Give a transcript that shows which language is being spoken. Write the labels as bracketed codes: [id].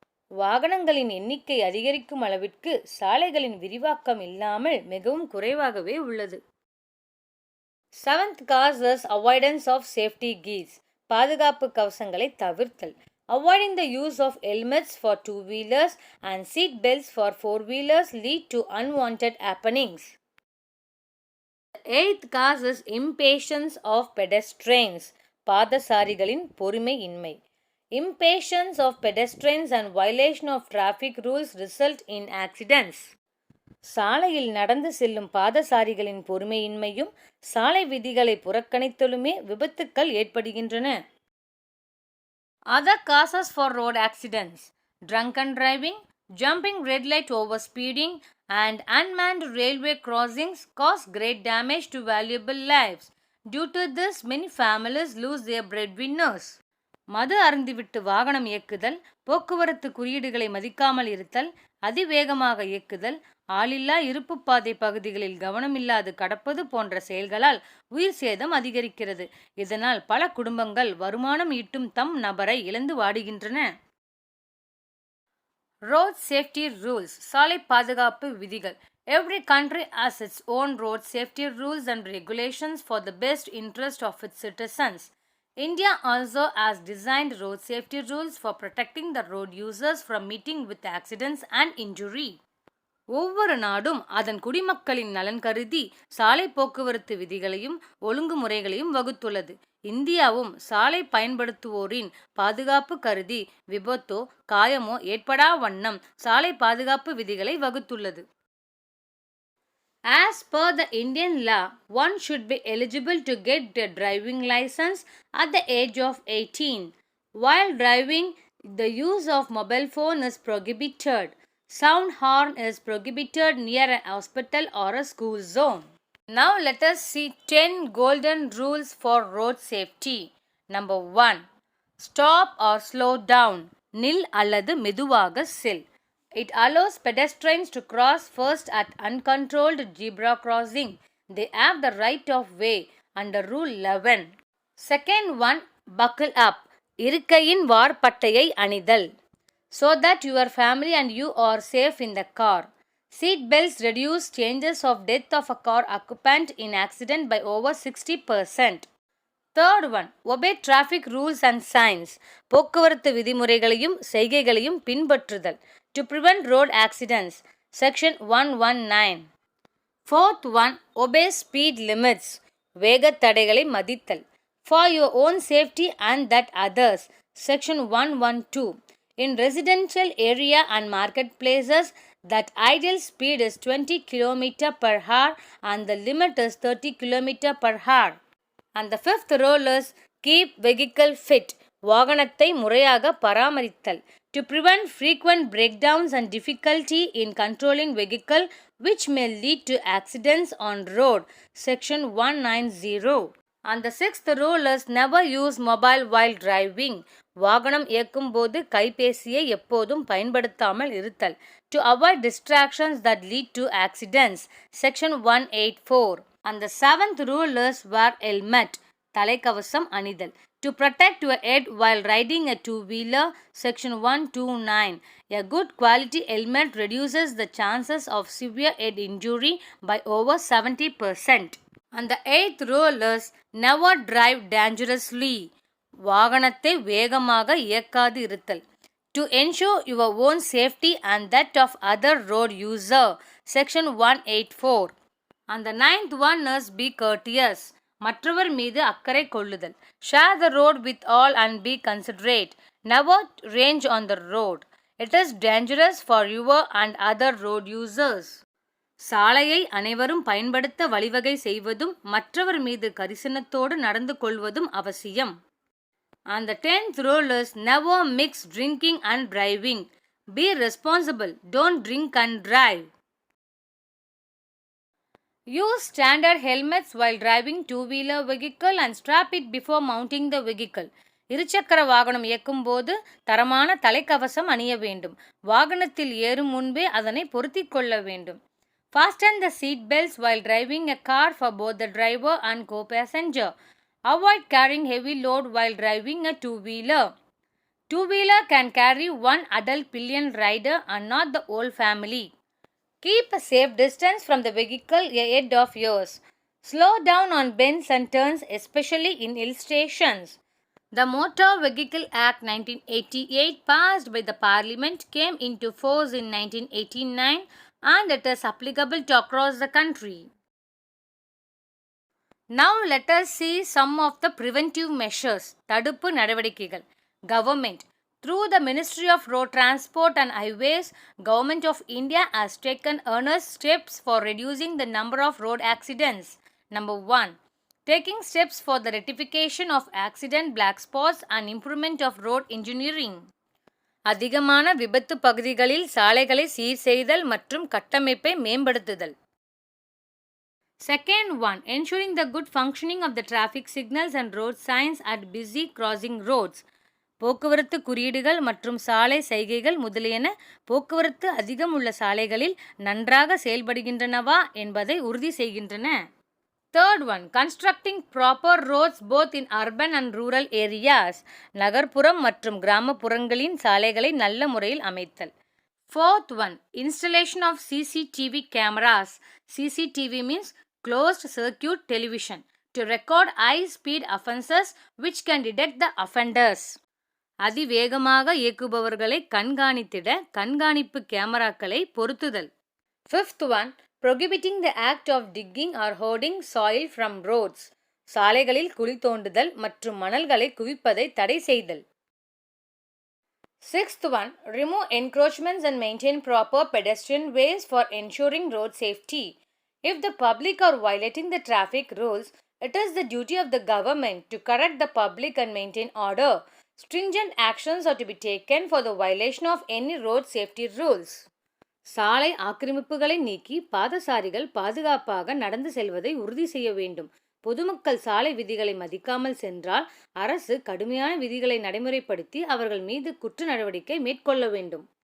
[ta] வாகனங்களின் எண்ணிக்கை அதிகரிக்கும் அளவிற்கு சாலைகளின் விரிவாக்கம் இல்லாமல் மிகவும் குறைவாகவே உள்ளது. [en] Seventh cause is avoidance of safety gears. [ta] பாதுகாப்பு கவசங்களை தவிர்த்தல். [en] Avoiding the use of helmets for two-wheelers and seat belts for four-wheelers lead to unwanted happenings. The eighth cause is impatience of pedestrians. [ta] பாதசாரிகளின் பொறுமையின்மை. [en] Impatience of pedestrians and violation of traffic rules result in accidents. [ta] சாலையில் நடந்து செல்லும் பாதசாரிகளின் பொறுமையின்மையும் சாலை விதிகளை புறக்கணித்தலுமே விபத்துக்கள் ஏற்படுகின்றன. [en] Other causes for road accidents: drunken driving, jumping red light over speeding, and unmanned railway crossings cause great damage to valuable lives. Due to this, many families lose their breadwinners. [ta] மது அருந்திவிட்டு வாகனம் இயக்குதல், போக்குவரத்து குறியீடுகளை மதிக்காமல் இருத்தல், அதிவேகமாக இயக்குதல், ஆளில்லா இருப்புப்பாதை பகுதிகளில் கவனமில்லாது கடப்பது போன்ற செயல்களால் உயிர் சேதம் அதிகரிக்கிறது. இதனால் பல குடும்பங்கள் வருமானம் ஈட்டும் தம் நபரை இழந்து வாடுகின்றன. [en] Road safety rules. [ta] சாலை பாதுகாப்பு விதிகள். [en] Every country has its own road safety rules and regulations for the best interest of its citizens. India also has designed road safety rules for protecting the road users from meeting with accidents and injury. [ta] ஒவ்வொரு நாடும் அதன் குடிமக்களின் நலன் கருதி சாலை போக்குவரத்து விதிகளையும் ஒழுங்குமுறைகளையும் வகுத்துள்ளது. இந்தியாவும் சாலை பயன்படுத்துவோரின் பாதுகாப்பு கருதி விபத்தோ காயமோ ஏற்படா வண்ணம் சாலை பாதுகாப்பு விதிகளை வகுத்துள்ளது. [en] As per the Indian law, one should be eligible to get a driving license at the age of 18. While driving, the use of mobile phone is prohibited. Sound horn is prohibited near a hospital or a school zone. Now let us see 10 golden rules for road safety. Number 1. Stop or slow down. [ta] Nil அல்லது மெதுவாக செல். [en] It allows pedestrians to cross first at uncontrolled zebra crossing. They have the right of way under Rule 11. Second one, buckle up. [ta] இருக்கையின் வார்பட்டையை அணிதல். [en] So that your family and you are safe in the car. Seat belts reduce chances of death of a car occupant in accident by over 60%. Third one, obey traffic rules and signs. [ta] போக்குவரத்து விதிமுறைகளையும் செய்கைகளையும் பின்பற்றுதல். [en] To prevent road accidents. Section 119. Fourth one, obey speed limits. [ta] வேகத் தடைகளை மதித்தல். [en] For your own safety and that others. Section 112. In residential area and marketplaces, that ideal speed is 20 km per hour and the limit is 30 km per hour. And the fifth rule is keep vehicle fit. [ta] வாகனத்தை முறையாக பராமரித்தல். [en] To prevent frequent breakdowns and difficulty in controlling vehicle which may lead to accidents on road. Section 190. And the sixth rule is never use mobile while driving. [ta] வாகனம் இயக்கும் போது கைபேசியை எப்போதும் பயன்படுத்தாமல் இருத்தல். [en] To avoid distractions that lead to accidents. Section 184. And the seventh rule is wear helmet. [ta] தலைக்கவசம் அணிதல். [en] To protect your head while riding a two-wheeler. Section 129. A good quality helmet reduces the chances of severe head injury by over 70%. And the eighth rule is never drive dangerously. [ta] வாகனத்தை வேகமாக இயக்காது இருத்தல். [en] To ensure your own safety and that of other road user. Section 184. And the ninth one is be courteous. [ta] மற்றவர் மீது அக்கறை கொள்ளுதல். [en] Share the road with all and be considerate. Never range on the road. It is dangerous for your and other road users. [ta] சாலையை அனைவரும் பயன்படுத்த வழிவகை செய்வதும் மற்றவர் மீது கரிசனத்தோடு நடந்து கொள்வதும் அவசியம். [en] And the 10th rule is never mix drinking and driving. Be responsible. Don't drink and drive. Use standard helmets while driving two-wheeler vehicle and strap it before mounting the vehicle. [ta] இருசக்கர வாகனம் இயக்கும் போது தரமான தலைக்கவசம் அணிய வேண்டும். வாகனத்தில் ஏறும் முன்பே அதனை பொருத்திக் கொள்ள வேண்டும். [en] Fasten the seat belts while driving a car for both the driver and co-passenger. Avoid carrying heavy load while driving a two-wheeler. Two-wheeler can carry one adult pillion rider and not the whole family. Keep a safe distance from the vehicle ahead of yours. Slow down on bends and turns, especially in hill stations. The Motor Vehicle Act 1988 passed by the Parliament came into force in 1989 and it is applicable to across the country. Now let us see some of the preventive measures. [ta] தடுப்பு நடவடிக்கைகள். [en] Government. Through the Ministry of Road Transport and Highways, Government of India has taken earnest steps for reducing the number of road accidents. Number 1. Taking steps for the rectification of accident black spots and improvement of road engineering. [ta] அதிகமான விபத்து பகுதிகளில் சாலைகளை சீர் செய்தல் மற்றும் கட்டமைப்பை மேம்படுத்துதல். [en] Second one, ensuring the good functioning of the traffic signals and road signs at busy crossing roads. [ta] போக்குவரத்து குறியீடுகள் மற்றும் சாலை சைகைகள் முதலியன போக்குவரத்து அதிகம் உள்ள சாலைகளில் நன்றாக செயல்படுகின்றனவா என்பதை உறுதி செய்கின்றன. [en] Third one, constructing proper roads both in urban and rural areas. [ta] நகர்ப்புறம் மற்றும் கிராமப்புறங்களின் சாலைகளை நல்ல முறையில் அமைத்தல். [en] Fourth one, installation of CCTV cameras. CCTV means closed circuit television to record high-speed offences which can detect the offenders. [ta] அதிவேகமாக இயக்குபவர்களை கண்காணித்திட கண்காணிப்பு கேமராக்களை பொருத்துதல். [en] Fifth one, prohibiting the act of digging or hoarding soil from roads. [ta] சாலைகளில் குழி தோண்டுதல் மற்றும் மணல்களை குவிப்பதை தடை செய்தல். [en] Sixth one, remove encroachments and maintain proper pedestrian ways for ensuring road safety. If the public are violating the traffic rules, it is the duty of the government to correct the public and maintain order. Stringent actions are to be taken for the violation of any road safety rules. [ta] சாலை ஆக்கிரமிப்புகளை நீக்கி பாதசாரிகள் பாதுகாப்பாக நடந்து செல்வதை உறுதி செய்ய வேண்டும். பொதுமக்கள் சாலை விதிகளை மதிக்காமல் சென்றால் அரசு கடுமையான விதிகளை நடைமுறைப்படுத்தி அவர்கள் மீது குற்ற நடவடிக்கை மேற்கொள்ள வேண்டும்.